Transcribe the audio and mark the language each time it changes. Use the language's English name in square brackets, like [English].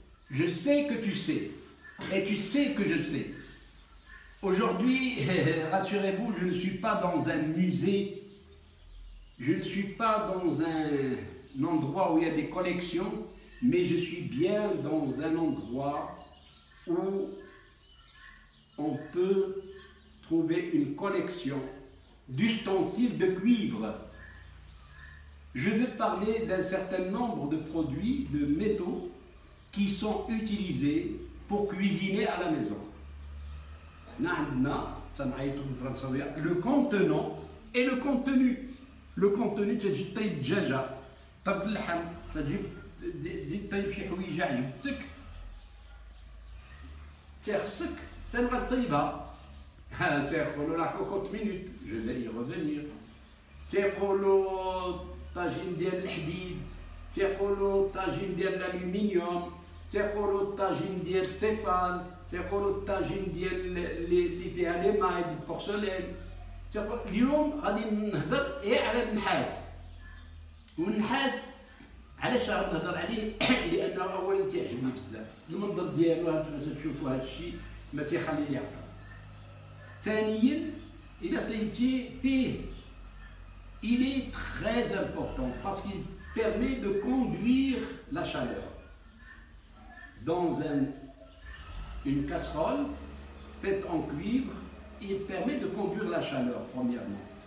[French] Je sais que tu sais, et tu sais que je sais. Aujourd'hui, rassurez-vous, je ne suis pas dans un musée, je ne suis pas dans un endroit où il y a des collections, mais je suis bien dans un endroit où on peut trouver une collection d'ustensiles de cuivre. Je vais parler d'un certain nombre de produits, de métaux, qui sont utilisés pour cuisiner à la maison. Le contenant et le contenu. Le contenu, [Arabic] تجي طيب دجاجة، طيب اللحم، تجي طيب شي حويجة عجبتك، تخصك تنبغي طيبها. تيقولوا لا كوكوت مينوت، جو [French] vais y revenir. [Arabic] تيقولوا طاجين ديال الحديد، تيقولوا طاجين ديال الالومنيوم، تيقولوا الطاجين ديال الطيفال، تيقولوا الطاجين ديال اللي فيها لي ماي ديال البورسلين. اليوم غادي نهضر على النحاس. والنحاس علاش غادي نهضر عليه؟ لانه اولا تيعجبني بزاف، المنظر ديالو هانتوما تشوفوا هذا الشيء ما تيخلي لي عقل. ثانيا الا طيبتي فيه [French] il est très important parce qu'il permet de conduire la chaleur. Dans une casserole faite en cuivre, il permet de conduire la chaleur, premièrement.